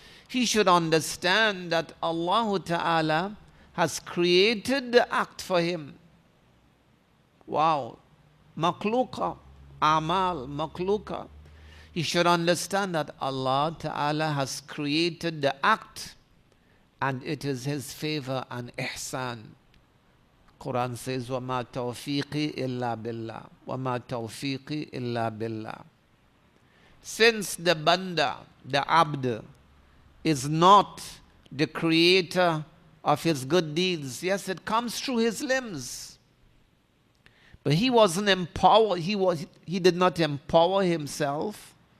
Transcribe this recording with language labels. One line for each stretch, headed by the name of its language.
English: He should understand that Allah Ta'ala has created the act for him. Wow. Makhluqa. Amal. Makhluqa. He should understand that Allah Ta'ala has created the act, and it is his favor and ihsan. Quran says,
Arabic: وَمَا تَوْفِيقِ إِلَّا بِاللَّهِ وَمَا تَوْفِيقِ إِلَّا بِاللَّهِ.
English: Since the banda, the abd, is not the creator of his good deeds, yes, it comes through his limbs, but he wasn't empowered, he did not empower himself.